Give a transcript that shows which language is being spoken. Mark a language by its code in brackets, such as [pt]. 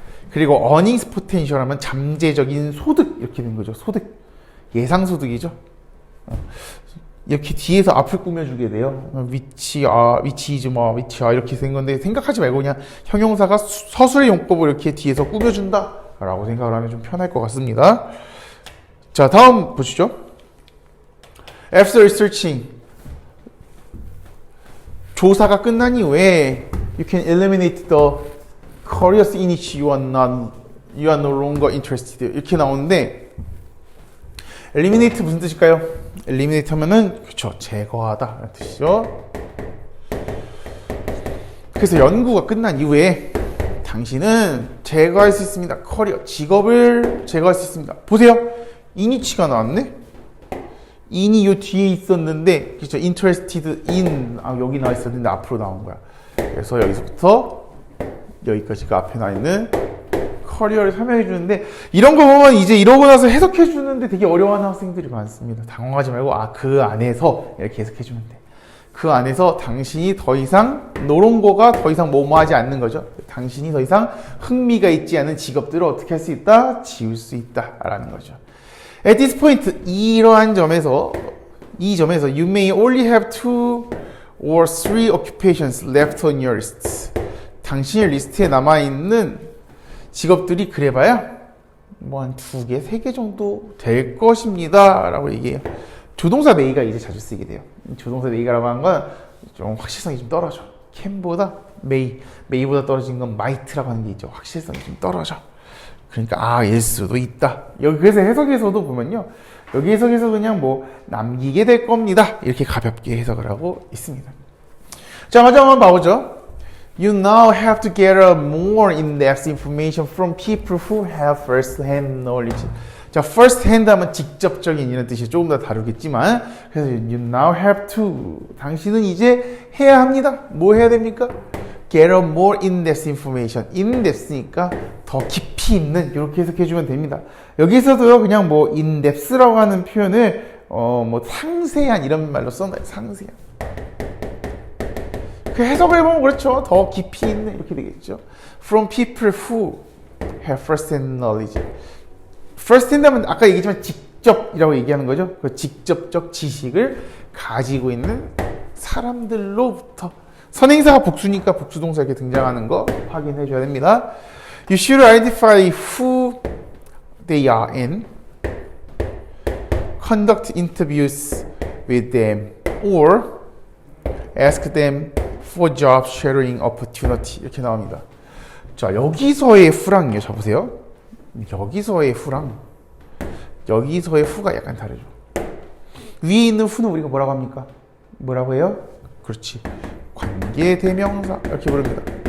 [ko] 그리고 earnings potential 하면 잠재적인 소득. 이렇게 된 거죠. 소득. 예상소득이죠. 이렇게 뒤에서 앞을 꾸며주게 돼요. 위치 이렇게 된 건데 생각하지 말고 그냥 형용사가 서술의 용법을 이렇게 뒤에서 꾸며준다 라고 생각을 하면 좀 편할 것 같습니다. 자, 다음 보시죠. [en] After researching, [ko] 조사가 끝난 이후에 [en] you can eliminate the careers in which you are no longer interested [ko] 이렇게 나오는데 eliminate 무슨 뜻일까요? eliminate 하면은 그쵸, 제거하다 라는 뜻이죠. 그래서 연구가 끝난 이후에 당신은 제거할 수 있습니다. 커리어, 직업을 제거할 수 있습니다. 보세요. in이치가 나왔네. in이 요 뒤에 있었는데 그쵸, interested in 여기 나와 있었는데 앞으로 나온 거야. 그래서 여기서부터 여기까지가 앞에 나와 있는 커리어를 설명해 주는데 이런 거 보면 이제 이러고 나서 해석해 주는데 되게 어려워하는 학생들이 많습니다. 당황하지 말고 그 안에서 이렇게 해석해 주면 돼. 그 안에서 당신이 더 이상 노런 거가 더 이상 뭐뭐하지 않는 거죠. 당신이 더 이상 흥미가 있지 않은 직업들을 어떻게 할 수 있다? 지울 수 있다 라는 거죠. [en] At this point, [ko] 이러한 점에서 [en] you may only have 2 or 3 occupations left on your list. [ko] 당신의 리스트에 남아있는 직업들이 그래봐야 뭐 한 2개, 3개 정도 될 것입니다 라고 얘기해요. 조동사 may가 이제 자주 쓰게 돼요. 조동사 may가라고 하는 건 좀 확실성이 좀 떨어져. can보다 may보다 떨어진 건 might라고 하는 게 있죠. 확실성이 좀 떨어져. 그러니까 일 수도 있다. 여기 그래서 해석에서도 보면요. 여기 해석에서 그냥 뭐 남기게 될 겁니다. 이렇게 가볍게 해석을 하고 있습니다. 자, 마지막 한번 봐보죠. [en] You now have to gather more in-depth information from people who have first-hand knowledge. [ko] 자, first-hand 하면 직접적인 이런 뜻이 조금 더 다르겠지만 그래서 [en] you now have to [ko] 당신은 이제 해야 합니다. 뭐 해야 됩니까? [en] get a more in-depth information. [ko] in-depth니까 더 깊이 있는 이렇게 해석해주면 됩니다. 여기서도요 그냥 뭐 in-depth라고 하는 표현을 뭐 상세한 이런 말로 써놔요. 상세한. 그 해석을 해보면 그렇죠. 더 깊이 있는 이렇게 되겠죠. [en] From people who have first-hand knowledge. [ko] first-hand 하면 아까 얘기했지만 직접이라고 얘기하는 거죠. 그 직접적 지식을 가지고 있는 사람들로부터. 선행사가 복수니까 복수동사 이렇게 등장하는 거 확인해 줘야 됩니다. [en] You should identify who they are and conduct interviews with them or ask them for job sharing opportunity [ko] 이렇게 나옵니다. 자, 여기서의 후랑요. 자, 보세요. 여기서의 후랑 여기서의 후가 약간 다르죠. 위에 있는 후는 우리가 뭐라고 합니까? 뭐라고 해요? 그렇지. 관계대명사 이렇게 부릅니다.